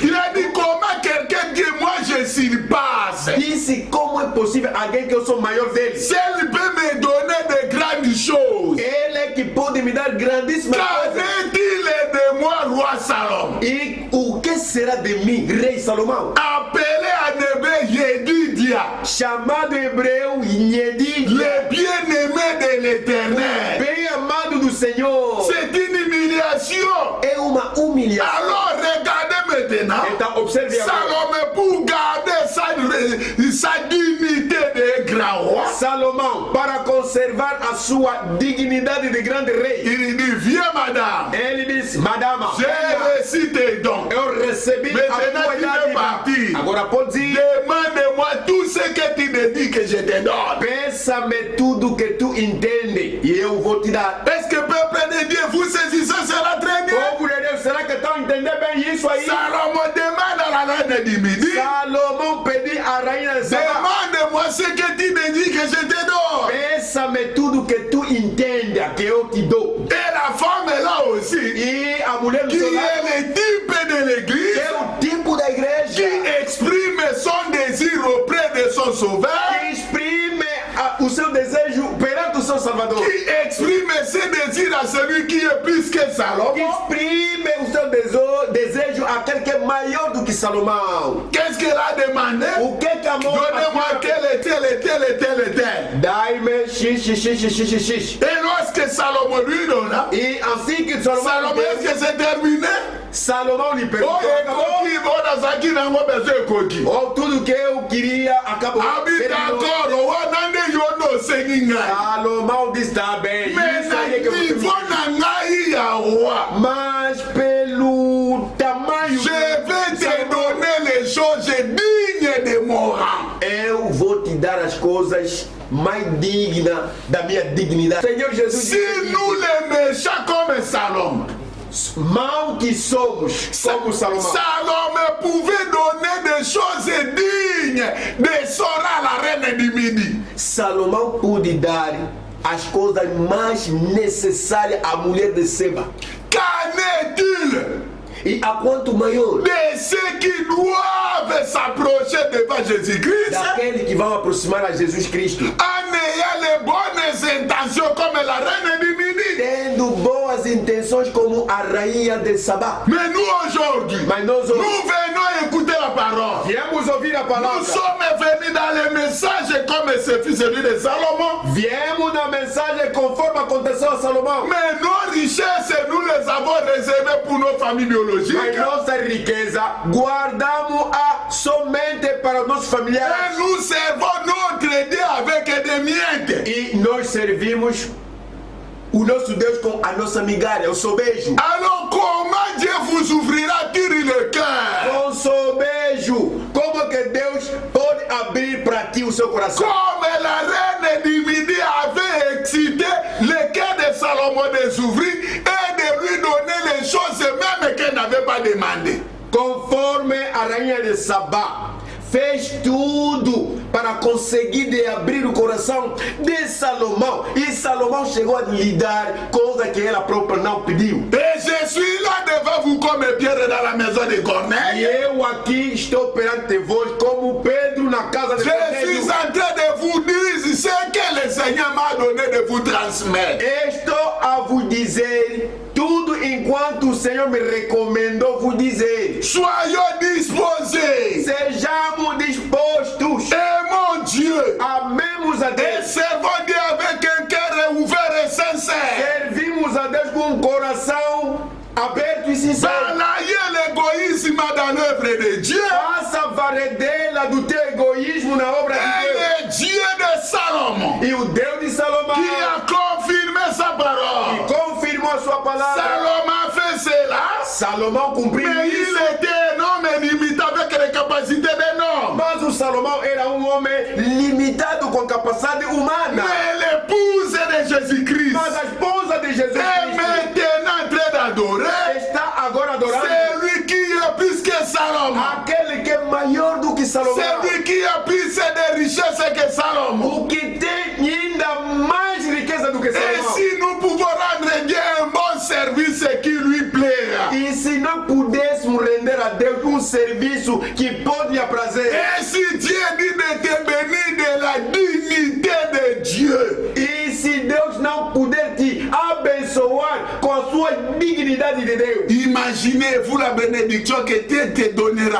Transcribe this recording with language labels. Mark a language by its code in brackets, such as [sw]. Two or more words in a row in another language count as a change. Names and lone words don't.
[fr] il Cristo, a dit comment quelqu'un que moi je surpasse, [pt] disse como é possível alguém que eu sou maior dele. [fr] si elle peut me donner de grandes choses, [pt] Ele é que pode me dar grandíssimas coisas. [fr] qu'avait-il de moi, roi Salomon? [pt] E o que será de mim, rei Salomão? [fr] Appelé en hébreu Yedidia, [pt] Chamado em hebreu Yedidia, [fr] le bien-aimé de l'éternel. [pt] bem amado do Senhor. [fr] C'est une humiliation. [pt] É uma humilhação. [fr] Alors regardez maintenant, [pt] Então, observe agora. [fr] Salomon pour garder sa dignité de grand roi, [pt] Salomão, para conservar a sua dignidade de grande rei, [fr] il dit, viens madame, [pt] ele disse: Madama, [fr] j'ai reçu tes dons. [pt] eu recebi a [fr] Maintenant [pt] tua [fr] tu peux [pt] dádiva. [fr] partir. [pt] Agora pode ir. [fr] Demande-moi tout ce que tu me dis que je te donne. [pt] Peça-me tudo que tu entende e eu vou te dar. [fr] Est-ce que peuple de Dieu, vous saisissez cela très bien? [pt] Povo de Deus, será que estão entendendo bem isso aí? [fr] Salomon demande à la reine du Midi, [pt] Salomão pediu à rainha de Sabá: [fr] demande-moi ce que tu me dis que je te donne. [pt] peça-me tudo que tu entenda que eu te dou. [fr] Et la femme est là aussi, [pt] E a mulher do [fr] qui [pt] seu lado, [fr] est le type de l'église, [pt] que é o tipo da [fr] qui [pt] igreja [fr] exprime son désir auprès de son sauveur, [pt] que exprime o seu desejo perante o seu Salvador, [fr] qui exprime ses désirs à celui qui est plus que [pt] que [fr] Salomon. [pt] exprime o seu desejo àquele que é maior do que Salomão. [fr] Qu'est-ce qu'elle a demandé? [pt] O que que a mão [fr] Donnez-moi tel et tel et tel et tel et tel. [pt] Dai-me x. [fr] Et lorsque Salomon lui donna, [pt] E assim que Salomão [fr] Salomon, [pt] lhe [fr] est-ce [pt] deu, [fr] que c'est terminé? [pt] Salomão lhe Oh, perguntou: acabou? [ln] ekoki, bona zaki nango besoin ekoki. [pt] Ou tudo que eu queria acabou? [ln] Abi [pt] Terminou. [fr] d'accord, [ln] owana nde yo no osengi ngai. [pt] Salomão disse: tá bem, [fr] Mais [pt] isso aí é que [ln] na [pt] eu vou [ln] niveau na ngai ya roi, [pt] Mas pelo tamanho [fr] je vais te donner les choses dignes de mon rang. [pt] eu vou te dar as coisas mais dignas da minha dignidade. Senhor Jesus, [fr] Si nous les méchants comme Salomon, [pt] mal que somos como Salomão, [fr] Salomon pouvait donner des choses dignes de Sora, la reine du Midi. [pt] Salomão pôde dar as coisas mais necessárias à mulher de Seba. [fr] Qu'en est-il [pt] E a quanto maior [fr] de ceux qui doivent s'approcher devant Jésus-Christ [pt] daqueles que vão aproximar a Jesus Cristo, [fr] en ayant les bonnes intentions comme la reine du Midi? [pt] tendo boas intenções como a rainha de Sabá. [fr] Mais nous aujourd'hui, [pt] Mas nós [fr] nous venons écouter la parole. [pt] viemos ouvir a [fr] Nous [pt] palavra. [fr] sommes venus dans les messages comme ce fils celui de Salomon. [pt] Viemos na mensagem conforme aconteceu a Salomão. [fr] Mais nos richesses, nous les avons réservées pour nos familles biologiques. [pt] Mas nossa riqueza guardamos-a somente para os nossos [fr] Et [pt] familiares. [fr] nous servons notre Dieu avec des miettes. [pt] E nós servimos o nosso Deus com a nossa migalha, o sobejo. [fr] Alors comment Dieu vous ouvrira-t-il le cœur? [pt] Com sobejo. Como que Deus pode abrir para ti o seu coração? [fr] Comme la reine du Midi avait excité le cœur de Salomon de s'ouvrir et de lui donner les choses même qu'elle n'avait pas demandé. [pt] Conforme a rainha de Sabá fez tudo para conseguir de abrir o coração de Salomão. E Salomão chegou a lhe dar coisa que ela própria não pediu. [fr] Et je suis là devant vous comme Pierre dans la maison de [pt] E [fr] Corneille. [pt] eu aqui estou perante vós como Pedro na casa de [fr] Je suis [pt] Cornélio. [fr] en train de vous dire ce que le Seigneur m'a donné de vous transmettre. [pt] Estou a vous dizer tudo enquanto o Senhor me recomendou vos dizer. [fr] Soyons disposés. [pt] Sejamos dispostos. [fr] Aimons Dieu. [pt] Amemos a [fr] Et [pt] Deus. [fr] servons Dieu avec un cœur ouvert et sincère. [pt] Servimos a Deus com um coração aberto e sincero. [fr] Balayez l'égoïsme dans l'œuvre de Dieu. [pt] Faça varedela do teu egoísmo na obra de [fr] Et [pt] Deus. [fr] le Dieu de Salomon [pt] E o Deus de Salomão [fr] qui a confirmé sa parole. [pt] confirmou a sua palavra. [fr] Salomon a fait cela, [pt] Salomão cumpriu [fr] mais [pt] isso. [fr] il était un homme limité avec les capacités d'un homme. [pt] Mas o Salomão era um homem limitado com capacidade humana. [fr] Mais l'épouse de Jésus-Christ [pt] Mas a esposa de Jesus [fr] est [pt] Cristo [fr] maintenant en train d'adorer [pt] está agora adorando [fr] celui qui est plus que Salomon. [pt] aquele que é maior do que Salomão. [fr] Celui qui a plus de richesses que Salomon. [pt] O que tem ainda mais riqueza do que [fr] Et [pt] Salomão. [fr] si nous pouvons rendre Dieu un bon service qui lui plaira. [pt] E se não pudéssemos render a Deus um serviço que pode lhe aprazer. [fr] Et si Dieu dit de te bénir de la dignité de Dieu. [pt] E se Deus não puder te abençoar com a sua dignidade de Deus. [fr] Imaginez-vous la bénédiction que Dieu te donnera.